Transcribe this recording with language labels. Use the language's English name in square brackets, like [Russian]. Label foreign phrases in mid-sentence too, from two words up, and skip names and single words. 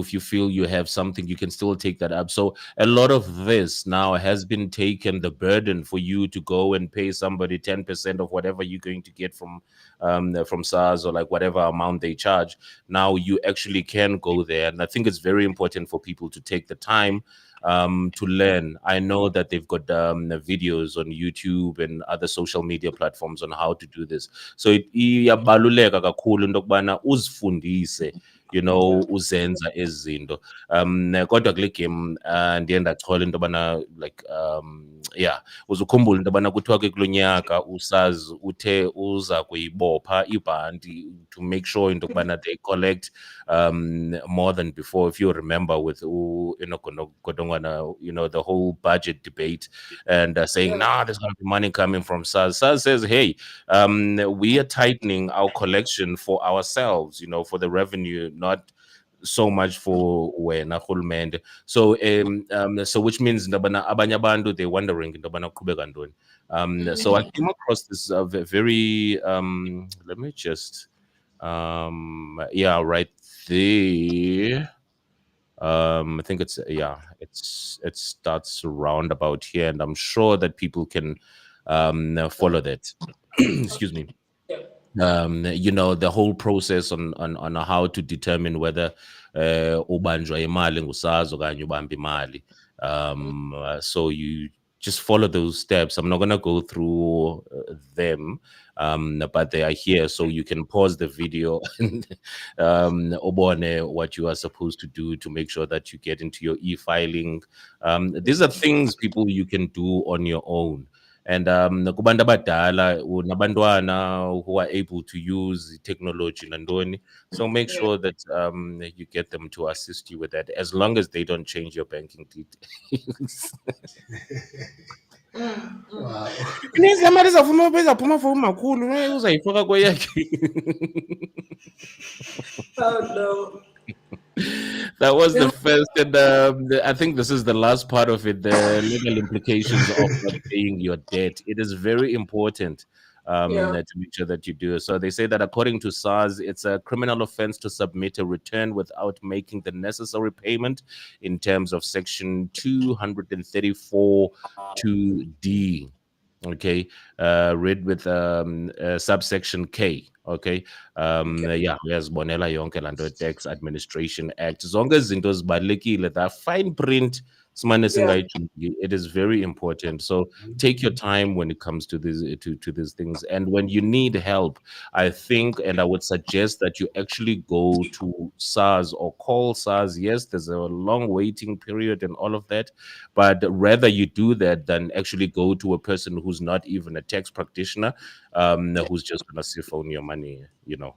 [English] If you feel you have something, you can still take that up. So a lot of this now has been taken, the burden for you to go and pay somebody 10% of whatever you're going to get from SARS, or like whatever amount they charge. Now you actually can go there, and I think it's very important for people to take the time to learn. I know that they've got videos on YouTube and other social media platforms on how to do this. [Xhosa] So iyabaluleka kakhulu into yokubana uzifundise, [English] Yeah. [Xhosa] uzenza ezinto. Kodwa kule game ndiye ndachola into yobana, [English] like, yeah, [Xhosa] uzukhumbula into yobana kuthiwa ke kulo nyaka usazi uthe uza kuyibopha ibhanti [English] to make sure [Xhosa] into yokubana [English] they collect more than before. If you remember with Godongwana, the whole budget debate, and saying, Yeah. nah, there's going to be money coming from SARS. SARS says, hey, we are tightening our collection for ourselves, for the revenue, not so much for [Xhosa] wena hulumende. [English] So which means [Xhosa] ndabana abanye abantu [English] they're wondering [Xhosa] ndabana kuqhubeka ntoni. [English] So I came across this very let me just yeah, right there. I think it's, yeah, it starts around about here, and I'm sure that people can follow that. Excuse me. Yeah. The whole process on how to determine whether [Xhosa] ubanjwa imali ngusazi okanye ubamba imali. [English] So you just follow those steps. I'm not gonna go through them, but they are here, so you can pause the video and obone what you are supposed to do to make sure that you get into your e-filing. These are things, people, you can do on your own. And [Xhosa] kubantu abadala nabantwana [English] who are able to use technology nandoni, so make Yeah. sure that you get them to assist you with that, as long as they don't change your banking details. Wow. [Xhosa] Nezimali ezaphuma for umakhulu uzayifaka kweyakhe. [English] Oh no. That was the Yeah. first, and I think this is the last part of it, the legal implications of not paying your debt. It is very important Yeah. to make sure that you do. So they say that according to SARS, it's a criminal offense to submit a return without making the necessary payment in terms of Section 234 2D. Okay, read with subsection K. Okay, yeah, [Xhosa] uyazibonela yonke laa nto, Tax Administration Act, zonke izinto zibalulekile, [English] that fine print Simane Yeah. singayijiki. It is very important. So take your time when it comes to these things. And when you need help, I think and I would suggest that you actually go to SARS or call SARS. Yes, there's a long waiting period and all of that, but rather you do that than actually go to a person who's not even a tax practitioner, who's just gonna siphon your money, you know.